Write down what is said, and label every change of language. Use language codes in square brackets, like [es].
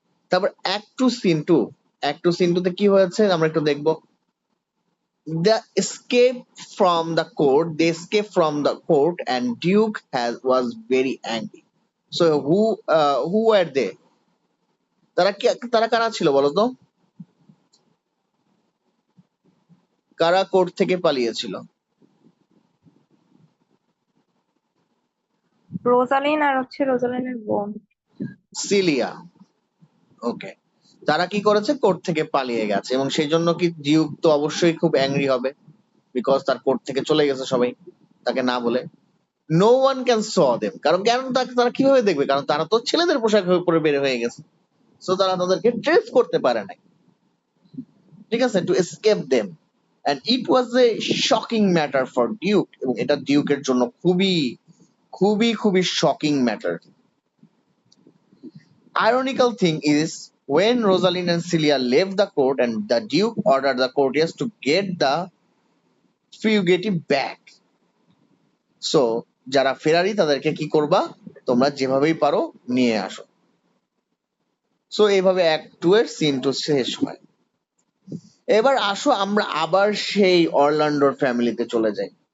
[bn] তারপর act two scene two তে কি হয়েছে আমরা একটু দেখবো। [en] The escape from the court, they escape from the court and Duke was very angry. So who were they? [bn] তারা কারা ছিল বলতো? কারা কোর্ট থেকে পালিয়েছিল? রোজালিন আর হচ্ছে রোজালিনের বোন। সিলিয়া। ওকে, তারা কি করেছে, কোর্ট থেকে পালিয়ে গেছে এবং সেই জন্য কি ডিউক তো অবশ্যই খুব অ্যাংরি হবে, বিকজ তার কোর্ট থেকে চলে গেছে সবাই তাকে না বলে। [en] no one can saw them, [bn] কারণ কেন তারা কিভাবে দেখবে, কারণ তারা তো ছেলেদের পোশাক পরে বের হয়ে গেছে, সো তারা তাদেরকে ট্রেস করতে পারে নাই, ঠিক আছে, [en] To escape them. And it was a shocking matter for Duke, [bn] এবং এটা ডিউকের জন্য খুবই খুবই খুবই shocking matter. [en] Ironical thing is, when Rosalind and Celia left the court and the Duke ordered the courtiers to get the fugitive back. [bn] So, যারা ফেরারি তাদেরকে কি করবা, তোমরা যেভাবেই পারো নিয়ে আসো। সো এইভাবে অ্যাক্ট 2 এর সিন 2 শেষ হয়। এবার আসো আমরা আবার সেই অরল্যান্ডোর ফ্যামিলিতে চলে যাই।